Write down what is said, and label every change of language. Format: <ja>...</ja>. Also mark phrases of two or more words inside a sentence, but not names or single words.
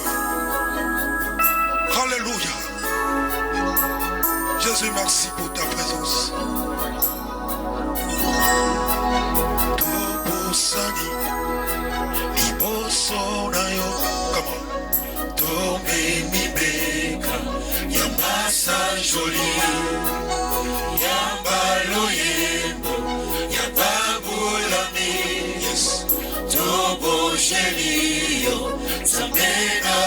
<fr>Alléluia. Jésus, merci pour ta présence. Comment? Tombe mi beka, yamasa joli, yambalo yembo, yababulami, yes. Tobo jelio, zamena</fr>